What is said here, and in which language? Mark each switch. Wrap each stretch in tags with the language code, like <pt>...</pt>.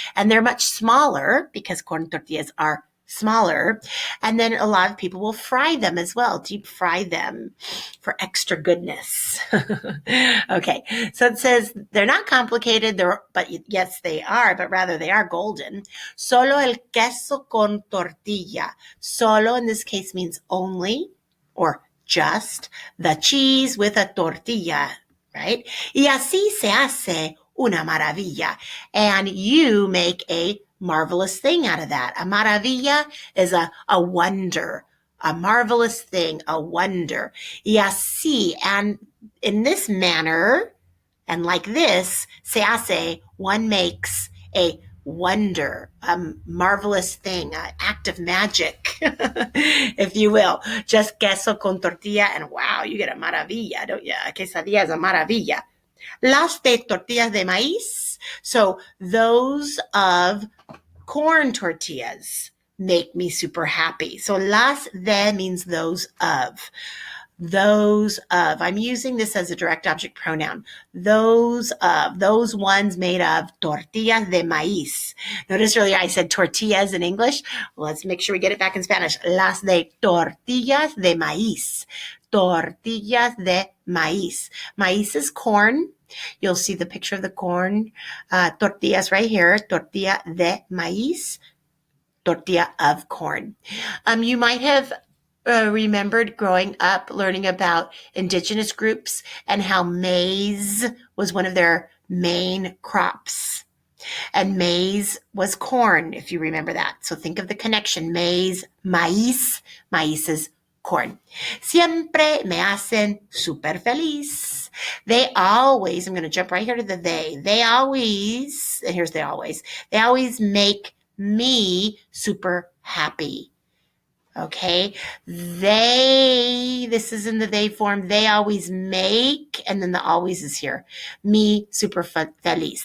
<en>And they're much smaller because corn tortillas are smaller. And then a lot of people will fry them as well, deep fry them for extra goodness. Okay, so it says they're not complicated, but yes, they are, but rather they are golden.</en> <es>Solo el queso con tortilla.</es> <en>Solo in this case means only or just the cheese with a tortilla, right?</en> <es>Y así se hace una maravilla.</es> <en>And you make a marvelous thing out of that. A maravilla is a wonder, a marvelous thing, a wonder.</en> <es>Y así,</es> <en>and in this manner, and like this,</en> <es>se hace,</es> <en>one makes a wonder, a marvelous thing, an act of magic, if you will. Just</en> <es>queso con tortilla,</es> <en>and wow, you get a maravilla, don't you? A quesadilla is a maravilla.</en> <es>Las de tortillas de maíz,</es> <en>so those of corn tortillas, make me super happy. So</en> <es>las de</es> <en>means those of. Those of. I'm using this as a direct object pronoun. Those of. Those ones made of</en> <es>tortillas de maíz.</es> <en>Notice earlier I said tortillas in English. Let's make sure we get it back in Spanish.</en> <es>Las de tortillas de maíz. Tortillas de maíz.</es> <en>Maíz is corn. You'll see the picture of the corn. Tortillas right here.</en> <es>Tortilla de maíz.</es> <en>Tortilla of corn. You might have remembered growing up learning about indigenous groups and how maize was one of their main crops. And maize was corn, if you remember that. So think of the connection. Maize, maíz. Maíz is corn.</en> <es>Siempre me hacen súper feliz.</es> <en>They always, I'm going to jump right here to the they always, and here's they always make me super happy. Okay, this is in the they form. They always make, and then the always is here.</en> <es>Me super feliz.</es>